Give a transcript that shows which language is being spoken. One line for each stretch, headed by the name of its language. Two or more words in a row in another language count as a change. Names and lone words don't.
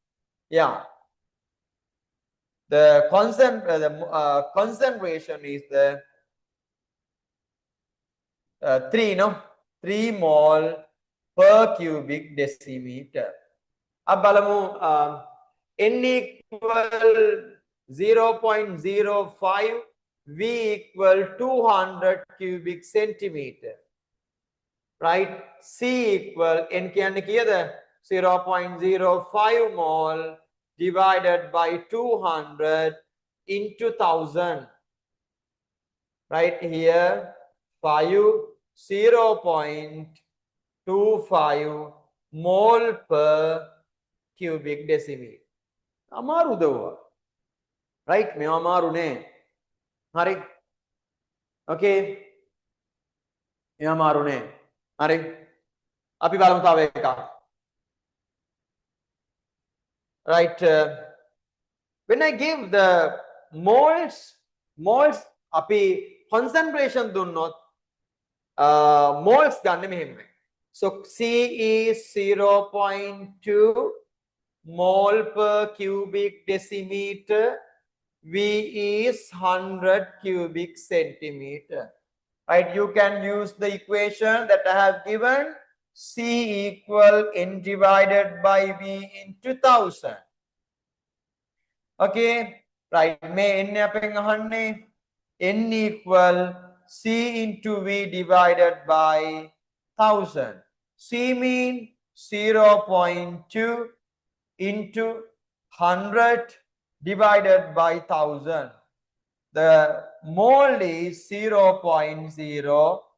English: The concentration is the 3 mole per cubic decimeter. Abalamu n equal 0.05, v equal 200 cubic centimeter. Right? C equal n
Sinhala: කියන්නේ කීයද?
English: 0.05 mole divided by 200 into 1000. Right here 0.25 mole per cubic decimeter.
Sinhala: අමාරුද ඔය? Right? මේ අමාරු නේ. හරි? Okay. මේ අමාරු නේ. හරි? අපි බලමු තව එකක්.
English: Right? When I give the moles
Sinhala: අපි concentration දුන්නොත් moles ගන්න මෙහෙමයි.
English: So C is 0.2 mole per cubic decimeter. V is 100 cubic centimeter. Right? You can use the equation that I have given. C equal n divided by V into 1000. Okay? Right? May n අපෙන් අහන්නේ n equal C into V divided by 1000. C mean 0.2 into 100 divided by 1000. The mole is 0.02.